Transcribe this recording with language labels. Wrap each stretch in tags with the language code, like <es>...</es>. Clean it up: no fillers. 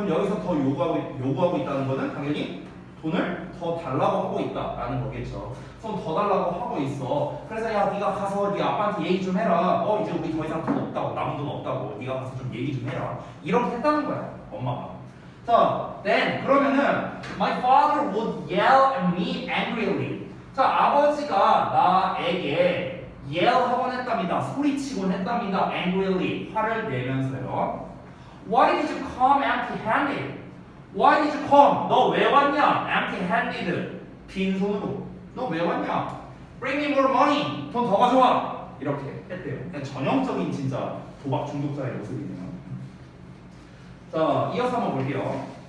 <ko>그럼 여기서 더 요구하고 있다는 거는 당연히 돈을 더 달라고 하고 있다라는 거겠죠. 돈 더 달라고 하고 있어. 그래서 야 네가 가서 네 아빠한테 얘기 좀 해라. 이제 우리 더 이상 돈 없다고 남은 돈 없다고 네가 가서 좀 얘기 좀 해라. 이렇게 했다는 거야 엄마가.</ko> <en>자, then</en> <ko>그러면은</ko> <en>my father would yell at me angrily.</en> <ko>자, 아버지가 나에게 yell 하곤 했답니다. 소리치곤 했답니다. angrily 화를 내면서요.</ko> <en>Why did you come empty-handed? Why did you come?</en> <ko>너 왜 왔냐? empty-handed 빈손으로. 너 왜 왔냐?</ko> <en>Bring me more money.</en> <ko>돈 더 가져와. 이렇게 했대요. 그냥 전형적인 진짜 도박 중독자의 모습이네요. 자, 이어서 한번 볼게요.</ko>